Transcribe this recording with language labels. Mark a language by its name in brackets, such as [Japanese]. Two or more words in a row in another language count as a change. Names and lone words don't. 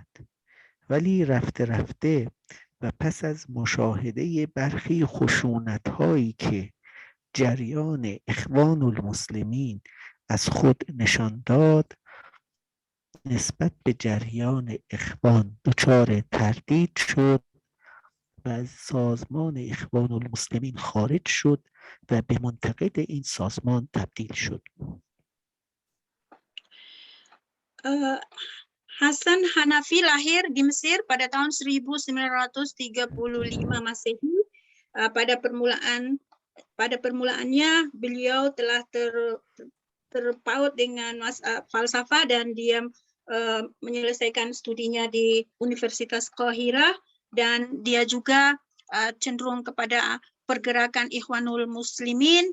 [Persian] ولی رفته رفته و پس از مشاهده برخی خشونت‌هایی که جریان اخوان المسلمین از خود نشان داد، نسبت به جریان اخوان دچار تردید شد و از سازمان اخوان المسلمین خارج شد و به منتقد این سازمان تبدیل شد. [Indonesian] Hasan Hanafi lahir di Mesir pada tahun 1935 Masehi. Pada permulaannya beliau telah terpaut dengan falsafah dan dia menyelesaikan studinya di Universitas Qahirah, dan dia juga cenderung kepada pergerakan Ikhwanul Muslimin.